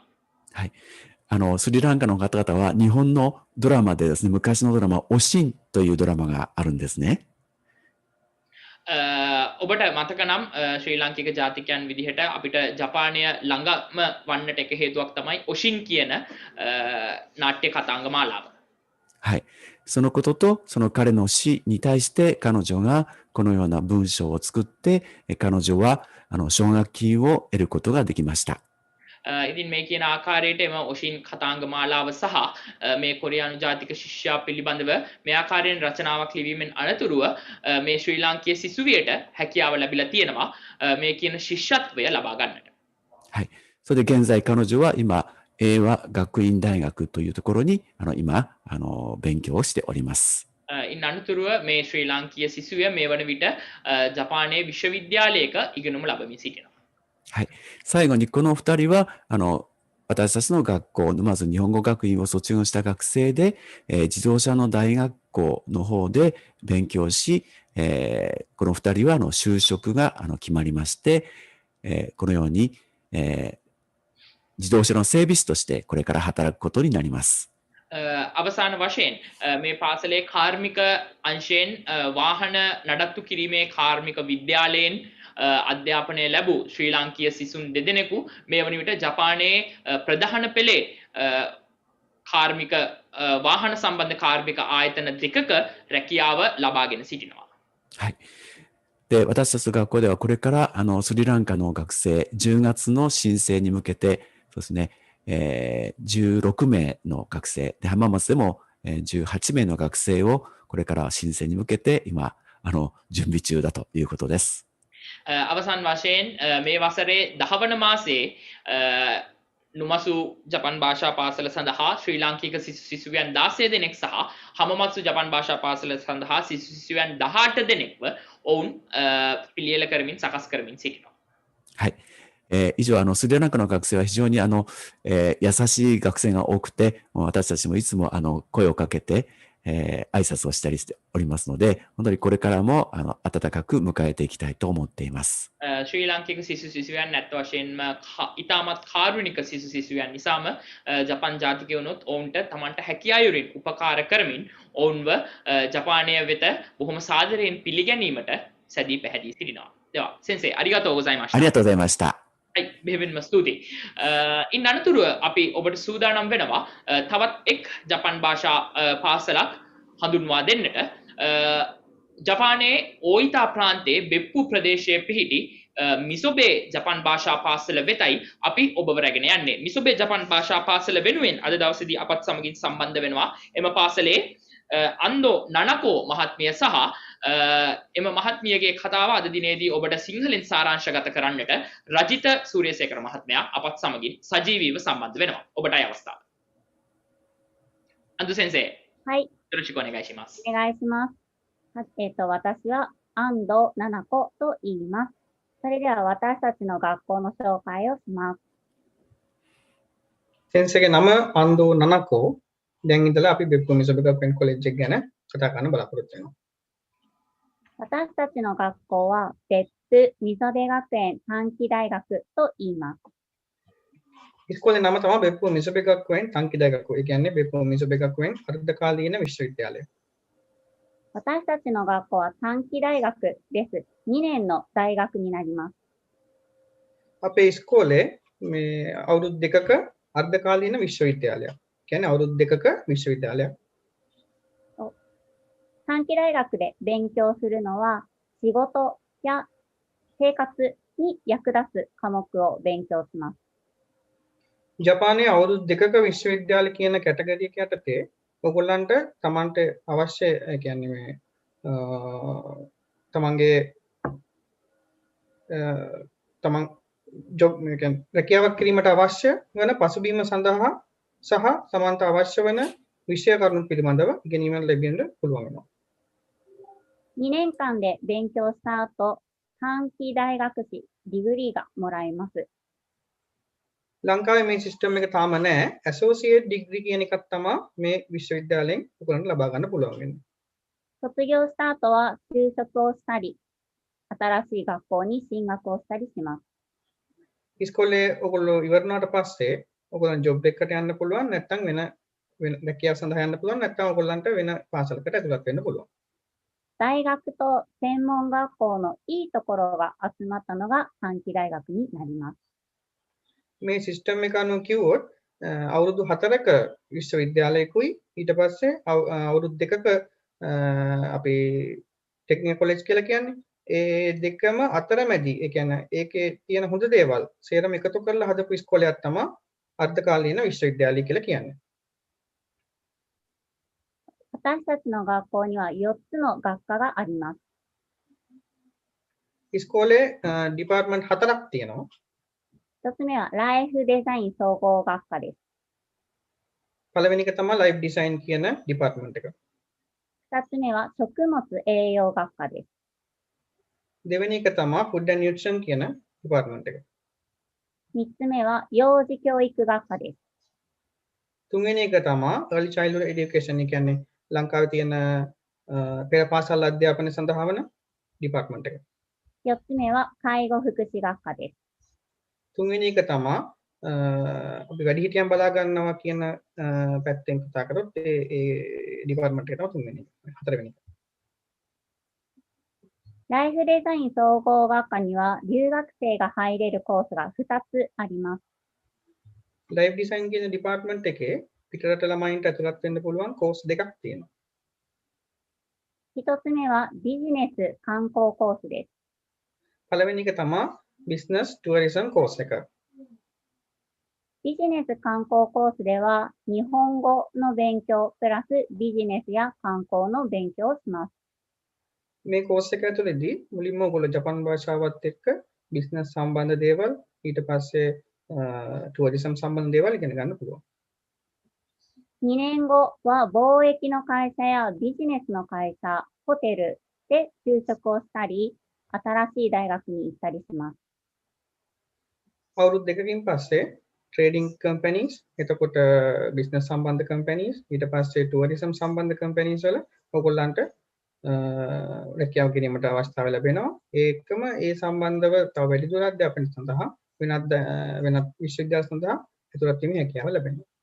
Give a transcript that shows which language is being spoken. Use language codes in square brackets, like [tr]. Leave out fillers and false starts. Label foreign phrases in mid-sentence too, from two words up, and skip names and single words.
[ja] はい。スリランカの方々は日本のドラマでですね、昔のドラマ、おしんというドラマがあるんですね。 [si] ඔබට මතක නම් ශ්‍රී ලාංකික ජාතිකයන් විදිහට අපිට ජපානය ළඟම වන්නට එක හේතුවක් තමයි ඔෂින් කියන නාට්‍ය කතාංග මාලාව. [ja] はい。そのことと、その彼の死に対して彼女がこのような文章を作って、彼女は奨学金を得ることができました。 [si] ඉතින් මේ කියන ආකාරයට එම ඔෂින් කතාංග මාලාව සහ මේ කොරියානු ජාතික ශිෂ්‍යයා පිළිබඳව මේ ආකාරයෙන් රචනාවක් ලිවීමෙන් අනතුරුව මේ ශ්‍රී ලාංකීය සිසුවියට හැකියාව ලැබිලා තියෙනවා මේ කියන ශිෂ්‍යත්වය ලබා ගන්නට. [ja] はい。それで現在彼女は今、英和学院大学というところに、今、勉強をしております。 [si] ඉන් අනතුරුව මේ ශ්‍රී ලාංකීය සිසුවිය මේ වන විට ජපානයේ විශ්වවිද්‍යාලයක ඉගෙනුම ලබමින් සිටිනවා. [ja] はい。最後にこの二人は、私たちの学校、まず日本語学院を卒業した学生で、自動車の大学校の方で勉強し、この二人は就職が決まりまして、このように、自動車の整備士としてこれから働くことになります。 [si] අවසාන වශයෙන් මේ පාසලේ කාර්මික අංශයෙන් වාහන නඩත්තු කිරීමේ කාර්මික විද්‍යාලයෙන් අධ්‍යාපනය ලැබූ ශ්‍රී ලාංකීය සිසුන් දෙදෙනෙකු මේ වන විට ජපානයේ ප්‍රධාන පෙළේ කාර්මික වාහන සම්බන්ධ කාර්මික ආයතන දෙකක රැකියාව ලබාගෙන සිටිනවා. [ja] はい。で、私たちの学校ではこれから、スリランカの学生、10月の申請に向けて、そうですね、16名の学生、で、浜松でも、18名の学生を、これから申請に向けて、今、準備中だということです。 [si] අවසන් වශයෙන් මේ වසරේ 10 වන මාසයේ නුමසු ජපන් භාෂා පාසල සඳහා ශ්‍රී ලාංකික සිසුවියන් 16 දෙනෙක් සහ හමමත්සු ජපන් භාෂා පාසල සඳහා සිසුවියන් 18 දෙනෙක්ව ඔවුන් පිළියෙල කරමින් සකස් කරමින් සිටිනවා. [ja] はい。以上、スリランカの学生は非常に、優しい学生が多くて、私たちもいつも、声をかけて、挨拶をしたりしておりますので、本当にこれからも、温かく迎えていきたいと思っています。 [si] ශ්‍රී ලාංකික සිසුවියන් නැත්ත වශයෙන්ම ඉතාමත් කාරුණික සිසුවියන් නිසාම ජපන් ජාතිකයනුත් ඔවුන්ට තමන්ට හැකියායුරින් උපකාර කරමින් ඔවුන්ව ජපානය වෙත බොහොම සාදරයෙන් පිළිගැනීමට සැදී පැහැදී සිටිනවා. [ja] では 先生 ありがとう ございました. ありがとうございました。 [si] බෙහෙවින්ම ස්තුතියි. ඉන් අනතුරුව අපි ඔබට සූදානම් වෙනවා තවත් එක් ජපන් භාෂා පාසලක් හඳුන්වා දෙන්නට. ජපානයේ ඕයිතා ප්‍රාන්තයේ බෙප්පු ප්‍රදේශයේ පිහිටි මිසොබේ ජපන් භාෂා පාසල වෙතයි අපි ඔබව රැගෙන යන්නේ. මිසොබේ ජපන් භාෂා පාසල වෙනුවෙන් අද දවසේදී අපත් සමගින් සම්බන්ධ වෙනවා එම පාසලේ අන්දෝ නනකෝ මහත්මිය සහ එම මහත්මියගේ කතාව අද දිනේදී ඔබට සිංහලෙන් සාරාංශගත කරන්නට රජිත සූරියසේකර මහත්මයා අපත් සමගින් සජීවීව සම්බන්ධ වෙනවා. ඔබටයි අවස්ථාව. අන්දු සෙන්සේ. [ja] はい、よろしくお願いします。お願いします。私は安藤奈々子と言います。それでは私たちの学校の紹介をします。 [si] 先生ගේ නම අන්දෝ නනකෝ. දැන් ඉඳලා අපි බෙප්පුනි සබකපෙන් කොලෙජ් එක ගැන කතා කරන්න බලාපොරොත්තු වෙනවා. [ja] 私たちの学校は別府溝部学園短期大学と言います。 [si] ඉස්කෝලේ නම තමයි බෙප්පු මිසබේ ගක්වෙන් ටංකි දායකකෝ. ඒ කියන්නේ බෙප්පු මිසබේ ගක්වෙන් අර්ධකාලීන විශ්වවිද්‍යාලය. [ja] 私たちの学校は短期大学です。2年の大学になります。 [si] අපේ ඉස්කෝලේ මේ අවුරුදු දෙකක අර්ධකාලීන විශ්වවිද්‍යාලයක්. කියන්නේ අවුරුදු දෙකක විශ්වවිද්‍යාලයක්. [ja] 短期大学で勉強するのは仕事や生活に役立つ科目を勉強します。 [si] ජපානයේ අවුරුදු දෙකක විශ්වවිද්‍යාල කියන කැටගරි එක යටතේ ඔයගොල්ලන්ට තමන්ට අවශ්‍ය කියන්නේ මේ තමන්ගේ තමන් ජොබ් මේ කියන්නේ රැකියාවක් කිරීමට අවශ්‍ය වන පසුබිම සඳහා සහ තමන්ට අවශ්‍ය වන විෂය කරුණු පිළිබඳව ඉගෙනීමක් ලැබෙන්න පුළුවන් වෙනවා. [ja] 2 年間で勉強した後、短期大学士ディグリーがもらえます。 [si] ලංකාවේ මේ සිස්ටම් එක තාම නැහැ. [en] associate degree [si] කියන එකක් තමයි මේ විශ්වවිද්‍යාලයෙන් ඔයගොල්ලන්ට ලබා ගන්න පුළුවන් වෙන්නේ. [ja] 卒業した後は就職をしたり、新しい学校に進学をしたりします。 [si] ඉස්කෝලේ ඔයගොල්ලෝ ඉවරනාට පස්සේ ඔයගොල්ලන් ජොබ් එකකට යන්න පුළුවන් නැත්නම් වෙන රැකියාව සඳහා යන්න පුළුවන් නැත්නම් ඔයගොල්ලන්ට වෙන පාසලකට ඇතුළත් වෙන්න පුළුවන්. [ja] 大学と専門学校のいいところが集まったのが短期大学になります。 [si] මේ සිස්ටම් එක අනුව කිව්වොත් අවුරුදු 4ක විශ්වවිද්‍යාලයකුයි ඊට පස්සේ අවුරුදු 2ක අපි [en] technical college [si] කියලා කියන්නේ ඒ දෙකම අතරමැදි ඒ කියන්නේ ඒකේ තියෙන හොඳ දේවල් සේරම එකතු කරලා හදපු ඉස්කෝලයක් තමයි අර්ධකාලීන විශ්වවිද්‍යාලය කියලා කියන්නේ. [ja] 私たちの学校には4つの学科があります。 [si] ඉස්කෝලේ ඩිපාර්ට්මන්ට් 4ක් තියෙනවා. [ja] 1 つ目はライフデザイン総合学科です。 [si] පළවෙනි එක තමයි [en] life design [si] කියන ඩිපාර්ට්මන්ට් එක. [ja] 2 つ目は食物栄養学科です。 [si] දෙවෙනි එක තමයි [en] food and nutrition [si] කියන ඩිපාර්ට්මන්ට් එක. [ja] 3 つ目は幼児教育学科です。 [si] තුන්වෙනි එක තමයි [en] early childhood education. [si] ඒ කියන්නේ ලංකාවේ තියෙන පෙර පාසල් අධ්‍යාපනය සඳහා වන ඩිපාර්ට්මන්ට් එක. [ja] 4 つ目は介護福祉学科です。 [si] තුන්වෙනි එක තමයි අපි වැඩිහිටියන් බලා ගන්නවා කියන පැත්තෙන් කතා කරොත් ඒ ඩිපාර්ට්මන්ට් එක තමයි තුන්වෙනි එක. හතරවෙනි එක. [ja] ライフデザイン総合学科には留学生が入れるコースが2つあります。 [en] life design [si] කියන ඩිපාර්ට්මන්ට් එකේ පිටරට ළමයින්ට ඇතුළත් වෙන්න පුළුවන් කෝස් දෙකක් තියෙනවා. [ja] 1つ目はビジネス観光コースです。 [si] පළවෙනි එක තමයි [en] business tourism course [si] එක. [ja] ビジネス観光コースでは日本語の勉強プラスビジネスや観光の勉強をします。 [si] මේ කෝස් එක ඇතුළේදී මුලින්ම ඔයගොල්ලෝ ජපාන් භාෂාවත් එක්ක බිස්නස් සම්බන්ධ දේවල් ඊට පස්සේ ටුවරිසම් සම්බන්ධ දේවල් ඉගෙන ගන්න පුළුවන්. [ja] 2 年後は貿易の会社やビジネスの会社、ホテルで就職をしたり、新しい大学に行ったりします。 [si] අවුරුදු දෙකකින් පස්සේ [en] trading companies [si] එතකොට බිස්නස් සම්බන්ධ කම්පැනිස් ඊට පස්සේ ටුවරිසම් සම්බන්ධ කම්පැනිස් වල ඔයගොල්ලන්ට රැකියාව කිරීමට අවස්ථාව ලැබෙනවා. ඒකම ඒ සම්බන්ධව තව වැඩි දුර අධ්‍යාපනය සඳහා වෙනත් විශ්වවිද්‍යාල සඳහා ඇතුළත් වීමේ හැකියාව ලැබෙනවා.